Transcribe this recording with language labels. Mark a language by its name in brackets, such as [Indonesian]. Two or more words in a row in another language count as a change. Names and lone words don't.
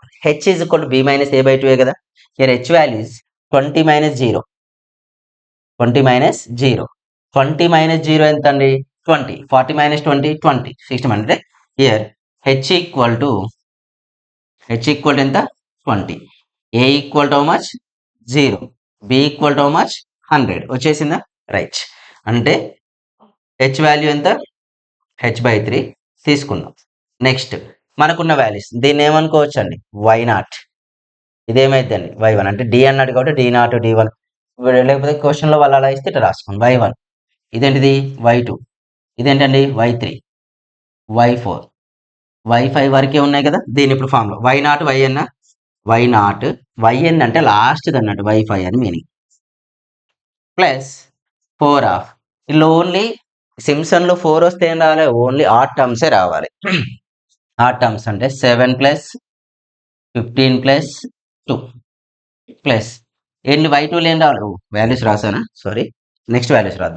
[English] h is equal to b minus a by 2 కదా. here h value is 20 minus 0, 20 minus 0. [Telugu] 20 మైనస్ 0 ఎంత అండి, 20. 40 మైనస్ 20 20, 60. అంటే [English] here h equal to [Telugu] ఎంత 20. [English] a equal to how much 0, b equal to how much 100. [Telugu] వచ్చేసిందా, రైట్. అంటే [English] h value [Telugu] ఎంత, h/3 తీసుకుందాం. నెక్స్ట్ మనకున్న వాల్యూస్ దీన్ని ఏమనుకోవచ్చు అండి, y0. ఇదేమైందండి y1, అంటే డి అన్నాడు కాబట్టి d0 d1, లేకపోతే క్వశ్చన్లో వాళ్ళు అలా ఇస్తే ఇట్లా రాసుకోండి. y1 ఇదేంటిది y2, ఇదేంటండి y3 y4 y5 వరకే ఉన్నాయి కదా. దీని ఇప్పుడు ఫామ్లో y0 yn, y0 yn అంటే లాస్ట్ అన్నట్టు y5 అని మీనింగ్, ప్లస్ 4 ఆఫ్, ఇలా ఓన్లీ సింప్సన్లో 4 వస్తే ఏం రావాలి, [English] only odd termse [Telugu] రావాలి. [English] odd terms [Telugu] అంటే 7 ప్లస్ 15 ప్లస్ 2 ప్లస్ ఎన్ని y2 ఏం రావాలి, వాల్యూస్ రాసానా, [English] sorry, next values [Telugu] రాద్దాం.